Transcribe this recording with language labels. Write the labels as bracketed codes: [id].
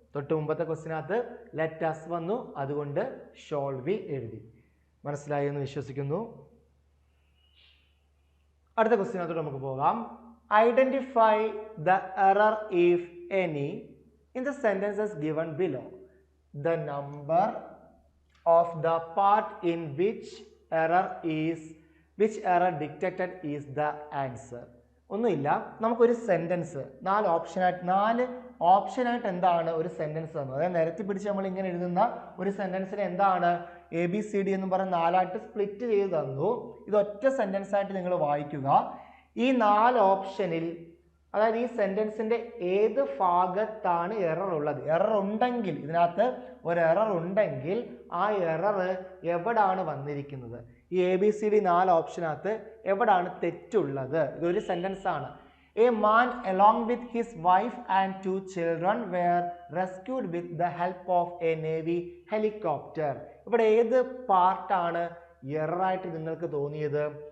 [ml] തൊട്ട് മുമ്പത്തെ ക്വസ്റ്റിനകത്ത് let us വന്നു, അതുകൊണ്ട് ഷോൾ വി എഴുതി. മനസ്സിലായി എന്ന് വിശ്വസിക്കുന്നു. അടുത്ത ക്വസ്റ്റിനകത്തോട്ട് നമുക്ക് പോകാം. [en] Identify the error if any in the sentences given below. The number of the part in which error detected is the answer. [ml] ഒന്നുമില്ല, നമുക്കൊരു സെന്റൻസ് 4 ഓപ്ഷനായിട്ട് എന്താണ് ഒരു സെന്റൻസ് തന്നു. അതായത് നിരത്തി പിടിച്ച് നമ്മൾ ഇങ്ങനെ എഴുതുന്ന ഒരു സെന്റൻസിനെ എന്താണ് ABCD എന്ന് പറഞ്ഞ് 4ആയിട്ട് സ്പ്ലിറ്റ് ചെയ്ത് തന്നു. ഇത് ഒറ്റ സെന്റൻസ് ആയിട്ട് നിങ്ങൾ വായിക്കുക. ഈ 4 ഓപ്ഷനിൽ അതായത് ഈ സെന്റൻസിന്റെ ഏത് ഭാഗത്താണ് എറർ ഉള്ളത്? എറർ ഉണ്ടെങ്കിൽ, ഇതിനകത്ത് ഒരു എറർ ഉണ്ടെങ്കിൽ ആ എറർ എവിടാണ് വന്നിരിക്കുന്നത്? ഈ ABCD 4 ഓപ്ഷനകത്ത് എവിടാണ് തെറ്റുള്ളത്? ഇതൊരു സെന്റൻസ് ആണ്. [en] A man along with his wife and 2 children were rescued with the help of a Navy helicopter. [ml] ഇവിടെ ഏത് പാർട്ടാണ് എറർ ആയിട്ട് നിങ്ങൾക്ക് തോന്നിയത്?